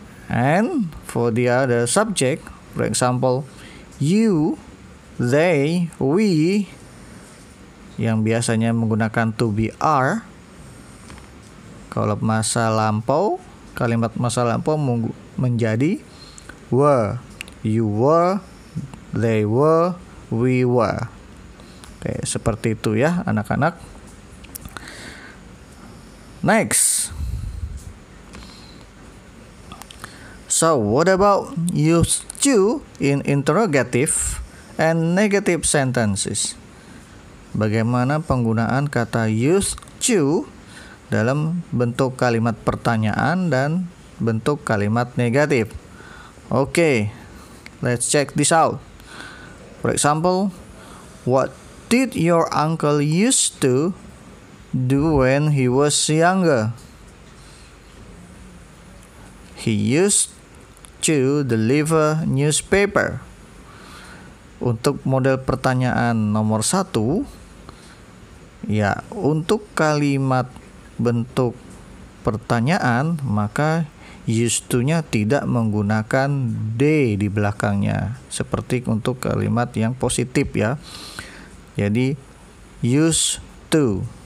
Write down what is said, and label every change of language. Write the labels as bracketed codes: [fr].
[en] And for the other subject, for example, you, they, we, [id] yang biasanya menggunakan [en] to be are. [id] Kalau masa lampau, kalimat masa lampau menjadi were. [en] You were, they were, we were. [id] Oke, seperti itu ya anak-anak. [en] Next. So, what about use to in interrogative and negative sentences? [id] Bagaimana penggunaan kata use to dalam bentuk kalimat pertanyaan dan bentuk kalimat negatif? [en] Okay, let's check this out. For example, what did your uncle used to do when he was younger? He used to deliver newspaper. [id] Untuk model pertanyaan nomor 1, ya, untuk kalimat bentuk pertanyaan, maka used to-nya tidak menggunakan D di belakangnya. Seperti untuk kalimat yang positif ya. Jadi, used to.